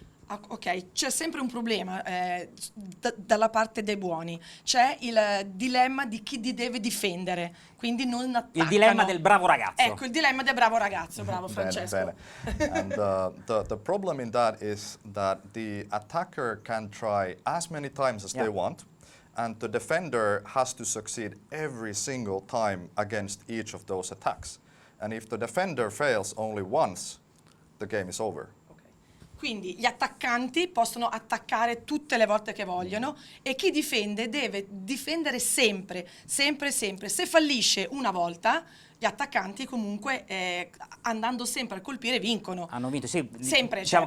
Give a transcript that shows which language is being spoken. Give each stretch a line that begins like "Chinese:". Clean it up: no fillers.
Italian: Ok, c'è sempre un problema dalla parte dei buoni, c'è il dilemma di chi li deve difendere, quindi non attaccano. Il dilemma del bravo ragazzo. Ecco, il dilemma del bravo ragazzo, bravo Francesco. Bene.
English: And the problem in that is that the attacker can try as many times as they want, and the defender has to succeed every single time against each of those attacks. And if the defender fails only once, the game is over.
Italian: Quindi gli attaccanti possono attaccare tutte le volte che vogliono e chi difende deve difendere sempre, sempre, sempre. Se fallisce una volta, gli attaccanti comunque andando sempre a colpire vincono. Hanno vinto, sì. Sempre. Diciamo